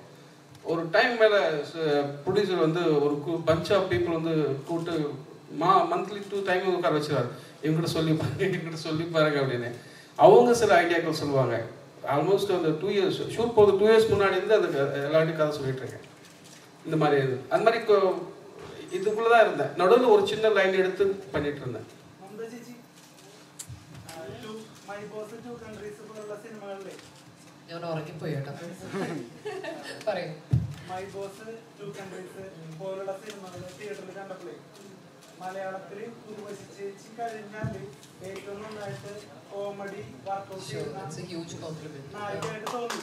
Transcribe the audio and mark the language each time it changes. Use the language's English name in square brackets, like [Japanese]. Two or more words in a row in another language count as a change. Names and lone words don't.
[Tamil] ஒரு டைம் மேலே ப்ரொடியூசர் வந்து ஒரு [English] bunch of people [Tamil] வந்து கூப்பிட்டு [English] monthly 2 time [Tamil] உட்கார வச்சுருவார். இவங்ககிட்ட சொல்லி பாருங்க அப்படின்னு. அவங்க சில ஐடியாக்கள் சொல்லுவாங்க. ஆல்மோஸ்ட் அந்த 2 [English] years shoot [Tamil] போது 2 இயர்ஸ் முன்னாடி இருந்து அந்த எல்லாத்தையும் கதை சொல்லிட்டு இருக்கேன். இந்த மாதிரி அந்த மாதிரி இதுக்குள்ளே தான் இருந்தேன். நடுவில் ஒரு சின்ன லைன் எடுத்து பண்ணிட்டு இருந்தேன். [Malayalam] ഞാൻ ഉറങ്ങിപ്പോയി കേട്ടോ. പറയൂ. മൈ ബോസ് 2 കൺട്രീസ് പോലുള്ള സിനിമകൾ തിയേറ്ററിൽ കണ്ടപ്പോഴേ മലയാളത്തിൽ ഉർവശി ചേച്ചി കഴിഞ്ഞാൽ ഏറ്റവും നന്നായിട്ട് [English] comedy workout [Malayalam] നായികയായിട്ട് തോന്നി.